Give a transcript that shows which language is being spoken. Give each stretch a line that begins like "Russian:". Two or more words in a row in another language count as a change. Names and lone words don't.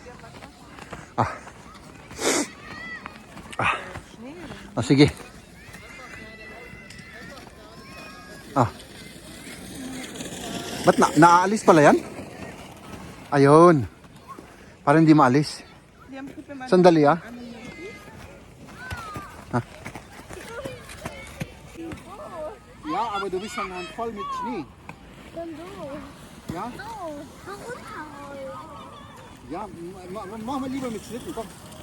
Filipino: Sige. Ba't naaalis pala yan? Ayun. Para hindi maalis.
German: Liam, guck mir mal
Filipino: Sandali ah.
German: an. Ja, aber du bist dann voll mit Schnee. Dann so. Ja? So. So runterrollen. Ja, mach mal lieber mit Schlitten, komm.